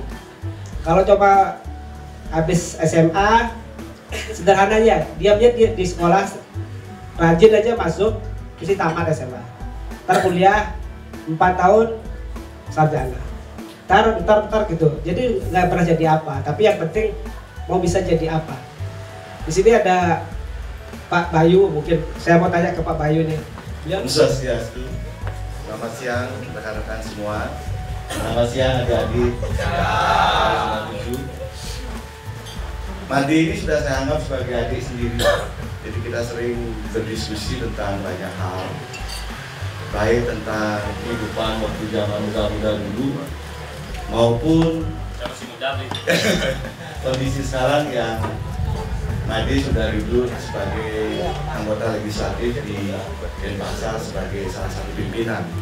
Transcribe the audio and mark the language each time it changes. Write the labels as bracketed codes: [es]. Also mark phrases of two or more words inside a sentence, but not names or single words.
[id] Kalau coba habis SMA, sederhananya diamnya di sekolah, rajin aja masuk, mesti tamat SMA. Ntar kuliah 4 tahun sarjana. Ntar gitu. Jadi nggak pernah jadi apa. Tapi yang penting mau bisa jadi apa. Di sini ada Pak Bayu, mungkin saya mau tanya ke Pak Bayu nih. [ban] Om Swastiastu. [id] Selamat siang rekan-rekan semua. Selamat siang adik-adik. Madi ini sudah saya anggap sebagai adik sendiri. Jadi kita sering berdiskusi tentang banyak hal, baik tentang kehidupan waktu zaman muda-muda dulu, maupun kondisi sekarang yang Madi sudah duduk sebagai anggota legislatif di Denpasar sebagai salah satu pimpinan.